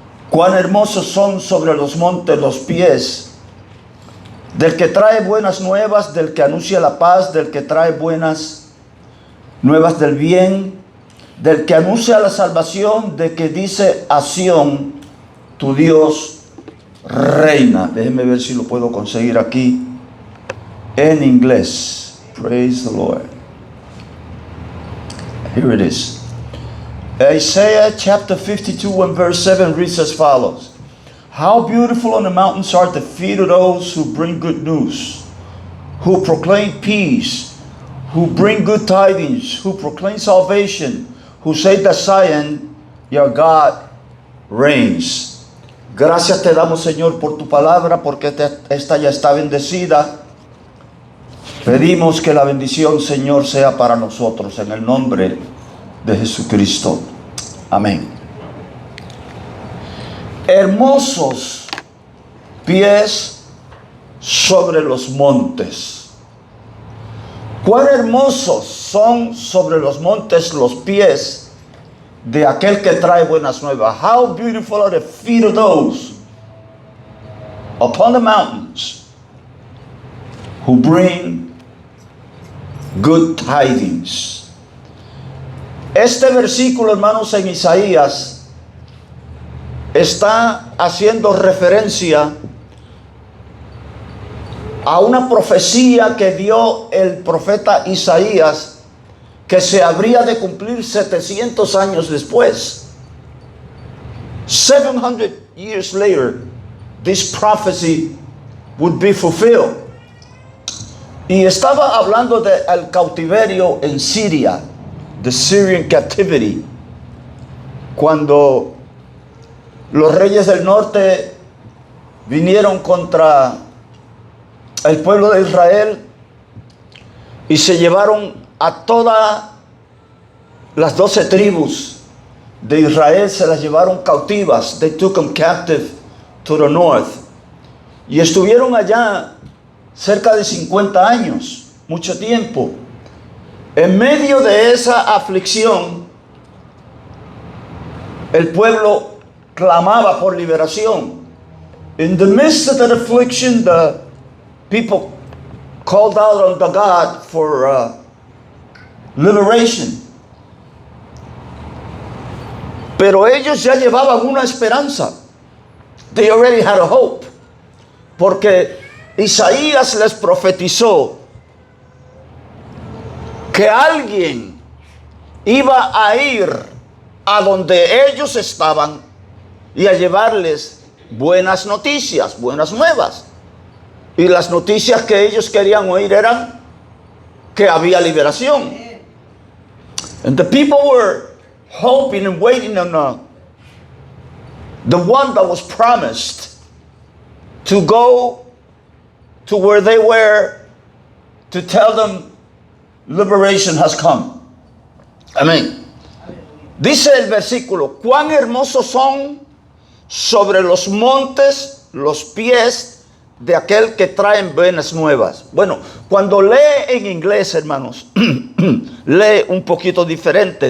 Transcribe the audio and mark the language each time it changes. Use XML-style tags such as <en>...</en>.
<es>Cuán hermosos son sobre los montes los pies del que trae buenas nuevas, del que anuncia la paz, del que trae buenas nuevas del bien, del que anuncia la salvación, de que dice a Sión, tu Dios reina. Déjenme ver si lo puedo conseguir aquí en inglés.</es> <en>Praise the Lord. Here it is. Isaiah chapter 52 and verse 7 reads as follows: how beautiful on the mountains are the feet of those who bring good news, who proclaim peace, who bring good tidings, who proclaim salvation, who say that Zion, your God, reigns.</en> <es>Gracias te damos, Señor, por tu palabra, porque esta ya está bendecida. Pedimos que la bendición, Señor, sea para nosotros, en el nombre de Jesucristo. Amén. Hermosos pies sobre los montes. Cuán hermosos son sobre los montes los pies de aquel que trae buenas nuevas.</es> <en>How beautiful are the feet of those upon the mountains who bring good tidings.</en> <es>Este versículo, hermanos, en Isaías está haciendo referencia a una profecía que dio el profeta Isaías que se habría de cumplir 700 años después.</es> <en>700 years later, this prophecy would be fulfilled.</en> <es>Y estaba hablando del cautiverio en Siria,</es> <en>the Syrian captivity,</en> <es>cuando los reyes del norte vinieron contra el pueblo de Israel y se llevaron a todas las 12 tribus de Israel, se las llevaron cautivas.</es> <en>They took them captive to the north.</en> <es>Y estuvieron allá cerca de 50 años, mucho tiempo. En medio de esa aflicción, el pueblo clamaba por liberación.</es> <en>In the midst of that affliction, the people called out on the God for liberation.</en> <es>Pero ellos ya llevaban una esperanza.</es> <en>They already had a hope.</en> <es>Porque Isaías les profetizó que alguien iba a ir a donde ellos estaban y a llevarles buenas noticias, buenas nuevas. Y las noticias que ellos querían oír eran que había liberación.</es> <en>And the people were hoping and waiting on the one that was promised to go to where they were to tell them liberation has come.</en> <es>Amén. Dice el versículo: cuán hermosos son sobre los montes los pies de aquel que traen buenas nuevas. Bueno, cuando lee en inglés, hermanos, lee un poquito diferente.</es>